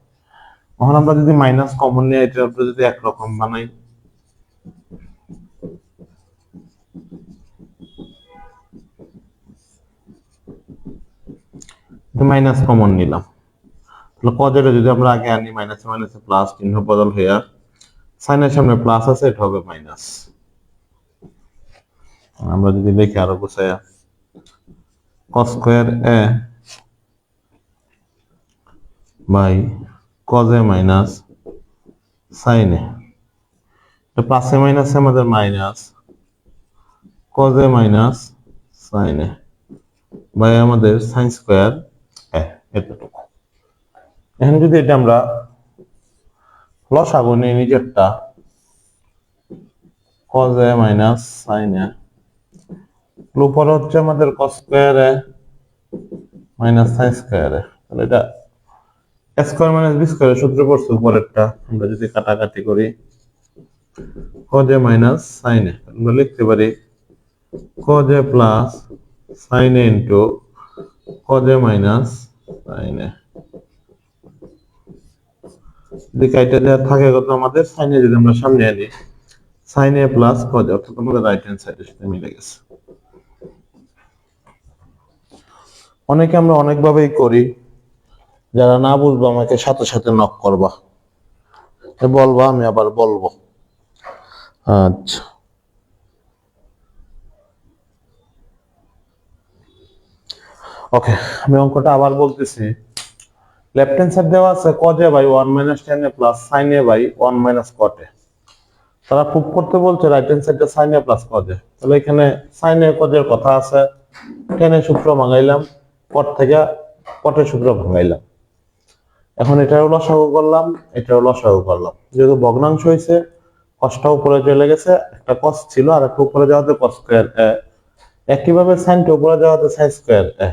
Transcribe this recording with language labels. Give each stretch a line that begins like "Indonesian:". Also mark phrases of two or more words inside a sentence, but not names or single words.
Bangla: এখন আমরা যদি
English: minus common
Bangla: নিয়ে এটা আমরা যদি একরকম বানাই,
English: minus common
Bangla: নিলাম, তাহলে cos এটা যদি আমরা আগে আনি মাইনাসে মাইনাসে প্লাস চিহ্ন বদল হয়ে sin এর সামনে প্লাস আছে, এটা হবে মাইনাস। আমরা যদি লিখি আরো গুছাইয়া
English: cos square a by cos a minus sin a,
Bangla: এটা প্লাসে মাইনাসে আমাদের
English: minus cos a minus sin a by
Bangla: আমাদের
English: sin square a,
Bangla: এতটুকু। এখন যদি এটা আমরা লসাগু নিই নিজেরটা
English: cos a minus sin a,
Bangla: উপরে হচ্ছে আমাদের
English: cos square a minus sin square a,
Bangla: তাহলে এটা
English: a square minus b square
Bangla: এর সূত্র পড়ছে উপরেরটা। আমরা যদি কাটাকাটি করি
English: cos a minus sin a,
Bangla: আমরা লিখতে পারি
English: cos a plus sin a into cos a minus sin a।
Bangla: যদি কাইটা দেওয়া থাকে কত আমাদের
English: sin a,
Bangla: যদি আমরা সামনে আনি
English: sin a plus cos a,
Bangla: অর্থাৎ আমাদের
English: right hand
Bangla: সাইডের সাথে মিলে গেছে। অনেকে আমরা অনেকভাবেই করি, যারা না বুঝবো আমাকে সাথে সাথে নক করবা, বলবা, আমি আবার বলবো। আচ্ছা, ওকে, আমি অঙ্কটা আবার বলতেছি।
English: left hand side
Bangla: দেওয়া আছে
English: cos a by 1 minus tan a plus sin a by 1 minus cot a।
Bangla: তারা প্রুভ করতে বলছে
English: right hand
Bangla: সাইডটা
English: sin a plus cos a.
Bangla: তাহলে এখানে
English: sin a cos
Bangla: এর কথা আছে, টেনের সূত্র ভাঙাইলাম, কট থেকে কটের সূত্র ভাঙাইলাম। এখন এটাও লসাগু করলাম, এটাও লসাগু করলাম। যেহেতু ভগ্নাংশ হয়েছে, কসটা উপরে চলে গেছে, একটা কস ছিল আর একটা উপরে যাওয়াতে
English: cos square a,
Bangla: একইভাবে সাইনটা উপরে যাওয়াতে
English: sin square a.